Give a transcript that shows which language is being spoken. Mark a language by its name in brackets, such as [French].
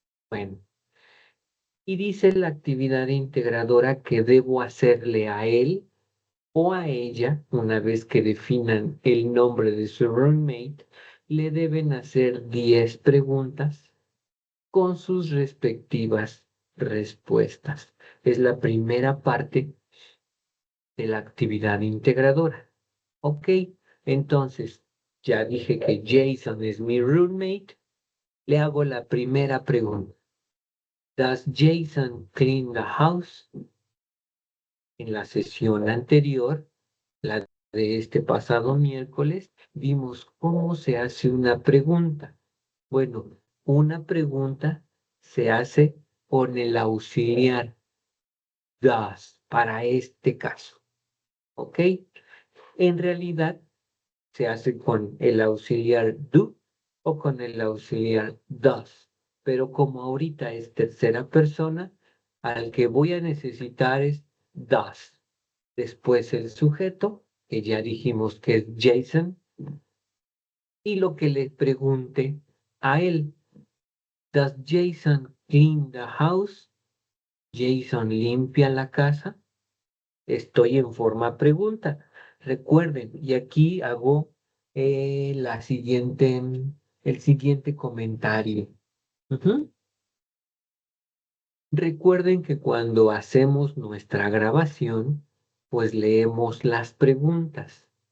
[Spanish] Bueno, y dice la actividad integradora que debo hacerle a él o a ella, una vez que definan el nombre de su roommate, le deben hacer 10 preguntas con sus respectivas respuestas. Es la primera parte de la actividad integradora. Ok, entonces ya dije que Jason es mi roommate. Le hago la primera pregunta. [English] Does Jason clean the house? [Spanish] En la sesión anterior, la de este pasado miércoles, vimos cómo se hace una pregunta. Bueno, una pregunta se hace con el auxiliar does para este caso. ¿Ok? En realidad se hace con el auxiliar do o con el auxiliar does. Pero como ahorita es tercera persona, al que voy a necesitar es does. Después el sujeto, que ya dijimos que es Jason, y lo que le pregunte a él. [English] Does Jason clean the house? [Spanish] Jason limpia la casa. Estoy en forma pregunta. Recuerden, y aquí hago el siguiente comentario. Ujú. Recuerden que cuando hacemos nuestra grabación, pues leemos las preguntas.